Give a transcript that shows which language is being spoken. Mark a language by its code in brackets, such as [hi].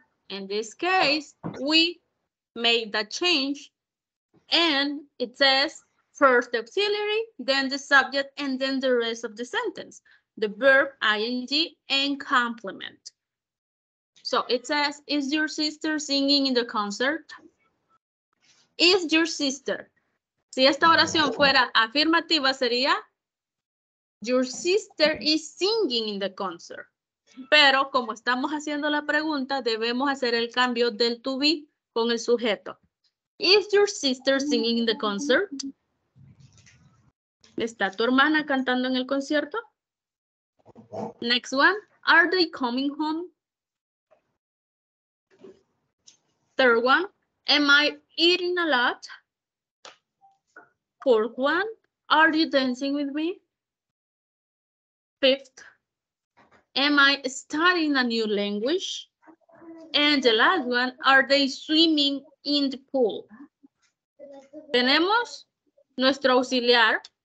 [en] In this case, we made that change, and it says first the auxiliary, then the subject, and then the rest of the sentence, the verb, ing, and complement. So it says, is your sister singing in the concert? Is your sister. [es] Si esta oración fuera afirmativa sería, [en] your sister is singing in the concert. [es] Pero como estamos haciendo la pregunta, debemos hacer el cambio del to be con el sujeto. [en] Is your sister singing in the concert? [es] ¿Está tu hermana cantando en el concierto? [en] Next one. Are they coming home? Third one. Am I eating a lot? Fourth one. Are you dancing with me? Fifth. Am I studying a new language? And the last one. Are they swimming in the pool? [es] Tenemos nuestro auxiliar.